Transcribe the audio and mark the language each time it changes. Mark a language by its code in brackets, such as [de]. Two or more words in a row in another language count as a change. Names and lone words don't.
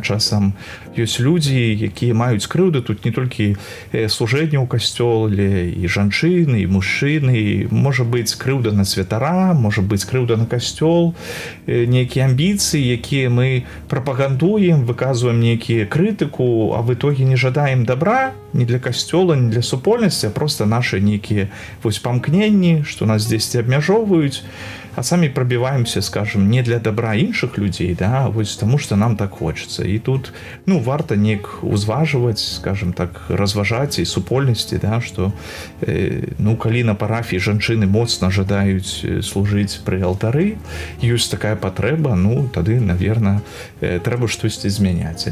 [be] Часам ёсць людзі, якія маюць крыўды. Тут не толькі служэнне ў касцёле, і жанчыны, і мужчыны. Можа быць крыўда на святара, можа быць крыўда на касцёл, нейкія амбіцыі, якія мы прапагандуем, выказваем нейкія крытыку, [ru] а в итоге [be] не жадаем добра не для касцёла, не для супольнасці, а просто нашы нейкія вось памкненні, што нас дзесьці абмяжоўваюць, а самі прабіваемся, скажем, не для добра іншых людзей, да, вось таму што нам так хочацца. І тут варта неяк узважваць, скажем так, разважаць і супольнасці, да, што калі на парафіі жанчыны моцна жадаюць служыць пры алтары, ёсць такая патрэба, тады, наверно, трэба штосьці змяняць.